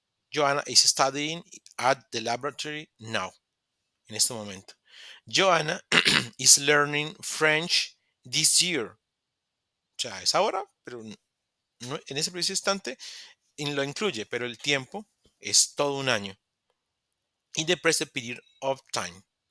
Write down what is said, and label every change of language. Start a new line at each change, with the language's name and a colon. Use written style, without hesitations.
English: Joanna is studying at the laboratory now.
Spanish: En este momento.
English: Joanna is learning French this year.
Spanish: O sea, es ahora, pero en ese preciso instante lo incluye, pero el tiempo es todo un año.
English: In the present period of time.